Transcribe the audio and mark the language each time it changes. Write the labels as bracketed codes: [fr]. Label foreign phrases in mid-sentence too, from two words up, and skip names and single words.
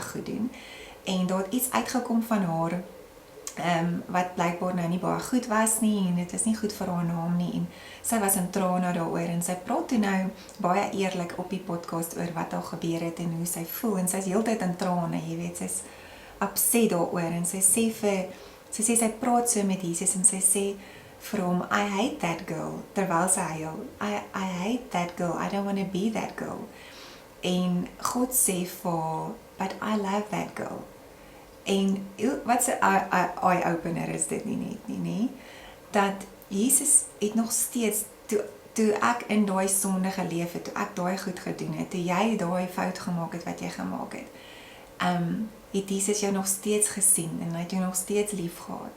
[af] goed doen, en daar het iets uitgekom van haar, wat blykbaar nou nie baie goed was nie, en dit is nie goed vir haar naam nie, en sy was in trane daaroor, en sy praat toe nou baie eerlik op die podcast oor wat al gebeur het, en hoe sy voel, en sy is heeltyd in trane, jy weet, sy is upset daaroor, en sy sê sy praat so met Jesus, en sy sê vir hom, [en] I hate that girl, [af] terwyl sy huil, [en] I hate that girl, I don't want to be that girl, [af] en God sê vir, [en] but I love that girl. [af] En wat 'n eye-opener is dit nie net nie, dat Jesus het nog steeds, toe toe ek in daai sonde geleef het, toe ek daai goed gedoen het, toe jy daai fout gemaak het wat jy gemaak het, het Jesus jou nog steeds gesien en hy het jou nog steeds lief gehad.